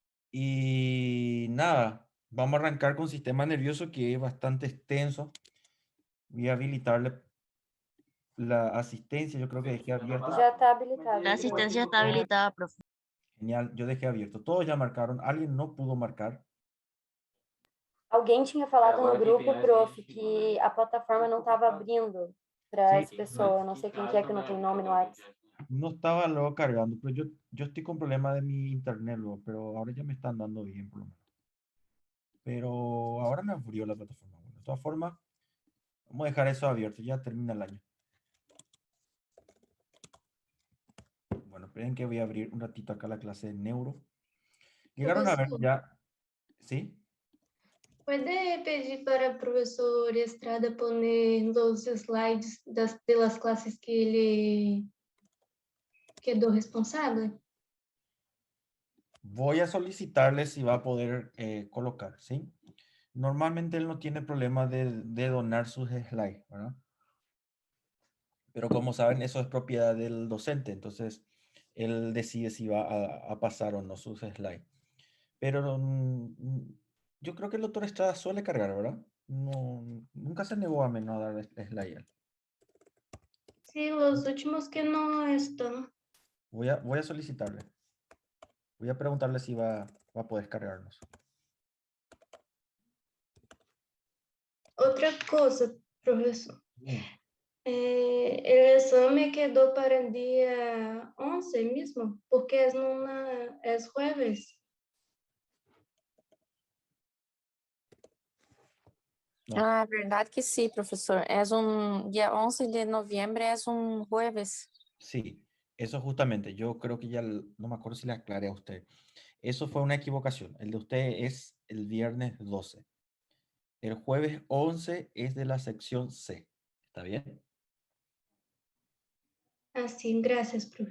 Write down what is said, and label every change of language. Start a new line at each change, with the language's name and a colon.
Spanish: Y nada, vamos a arrancar con sistema nervioso que es bastante extenso. Voy a habilitarle la asistencia, yo creo que dejé abierto.
Portuguese: Já está habilitado.
Spanish: La asistencia está habilitada, profe. Genial, yo dejé abierto. Todos ya marcaron, alguien no pudo marcar.
Portuguese: Alguém tinha falado no grupo, prof, que a plataforma não estava abrindo para as pessoas. Não sei quem que é que não tem nome no WhatsApp.
Spanish: No estaba luego cargando, pero yo estoy con problema de mi internet luego, pero ahora ya me están dando bien por lo menos. Pero ahora me abrió la plataforma. Bueno, de todas formas, vamos a dejar eso abierto, ya termina el año. Bueno, esperen que voy a abrir un ratito acá la clase de neuro. Llegaron a ver ya, ¿sí?
Portuguese: Pode pedir para o professor Estrada
Spanish: poner
Portuguese: os slides
Spanish: de las
Portuguese: classes que ele quedou responsável?
Spanish: Voy a solicitarle si va a poder colocar, ¿sí? Normalmente él no tiene problema de donar sus slides, ¿verdad? Pero como saben, eso es propiedad del docente, entonces él decide si va a pasar o no sus slides. Pero yo creo que el doctor Estrada suele cargar, ¿verdad? No, nunca se negó a menos a dar slide.
Portuguese: Sim, os últimos que não estão.
Spanish: Voy a solicitarle. Voy a preguntarle si va a poder cargarnos.
Portuguese: Outra coisa, professor.
Spanish: Bien.
Portuguese: O exame quedou para o dia 11 mesmo, porque é
Spanish: jueves.
Portuguese: Ah, verdade que sim, professor. É dia 11 de novembro, é
Spanish: jueves. Sí, eso justamente. Yo creo que ya no me acuerdo si le aclaré a usted. Eso fue una equivocación. El de usted es el viernes 12. El jueves 11 es de la sección C. ¿Está bien?
Portuguese: Assim, graças, prof.